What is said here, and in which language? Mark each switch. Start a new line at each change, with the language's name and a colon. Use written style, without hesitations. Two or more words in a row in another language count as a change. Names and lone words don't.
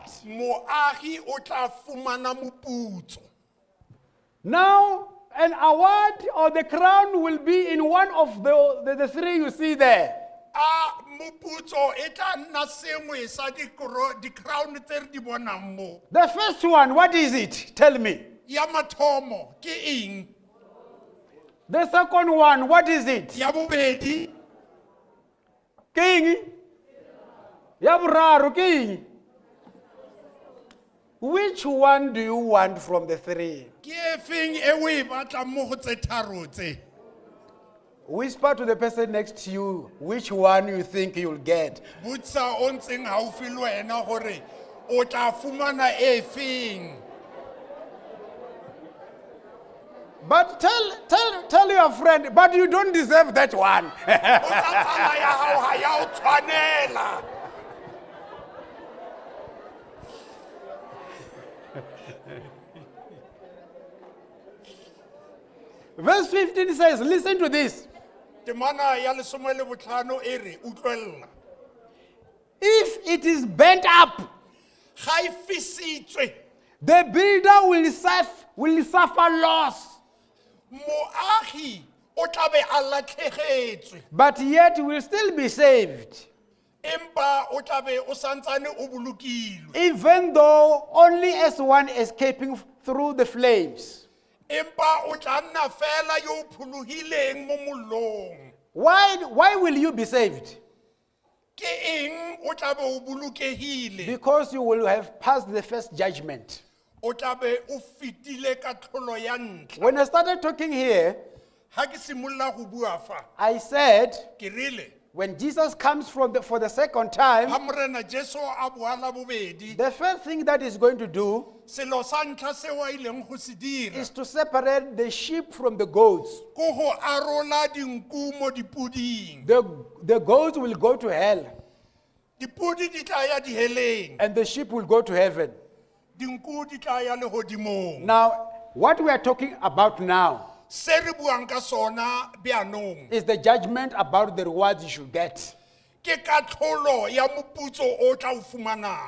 Tswana: moagi o tla fumana moputso.
English: Now, an award or the crown will be in one of the three you see there.
Tswana: A moputso e tla nna sengwe sa di-crown tse re di bonang mo.
English: The first one, what is it? Tell me.
Tswana: Ya mathomo ke eng?
English: The second one, what is it?
Tswana: Ya bobedi King? Ya boraro,
English: king? Which one do you want from the three?
Tswana: ke efeng e o e batlang mo go tse tharo tse?
English: Whisper to the person next to you which one you think you'll get.
Tswana: Botsa o ntseng haufi le wena gore o tla fumana efeng.
English: But tell your friend, but you don't deserve that one.
Tswana: Botsa tsala ya hao ha ya o tshwanela.
English: Verse 15 says, listen to this.
Tswana: Temana ya lesome le botlhano e re utlwella.
English: If it is bent up,
Tswana: Ga e fisitswe
English: the builder will suffer loss,
Tswana: moagi o tla be a latlhegetswe
English: but yet will still be saved,
Tswana: empa o tla be o santsane o bolokilwe
English: even though only as one escaping through the flames.
Tswana: empa o tla nna fela yo o pholohileng mo mollong.
English: Why will you be saved?
Tswana: Ke eng o tla be o bolokehile?
English: Because you will have passed the first judgment.
Tswana: O tla be o fetile ka tlholo ya ntlha.
English: When I started talking here,
Tswana: Ha ke simolla go bua fa
English: I said,
Tswana: ke rile
English: when Jesus comes for the second time,
Tswana: ha morena Jesu a boa la bobedi
English: the first thing that he's going to do
Tswana: selo sa ntlha seo a ileng go se dira
English: is to separate the sheep from the goats.
Tswana: ko go arola dinku mo dipuding.
English: The goats will go to hell,
Tswana: Dipudi di tla ya diheleng,
English: and the sheep will go to heaven.
Tswana: dinku di tla ya lehodimong.
English: Now, what we are talking about now
Tswana: Se re buang ka sona beanong
English: is the judgment about the rewards you should get.
Tswana: ke katlholo ya moputso o tla o fumanang.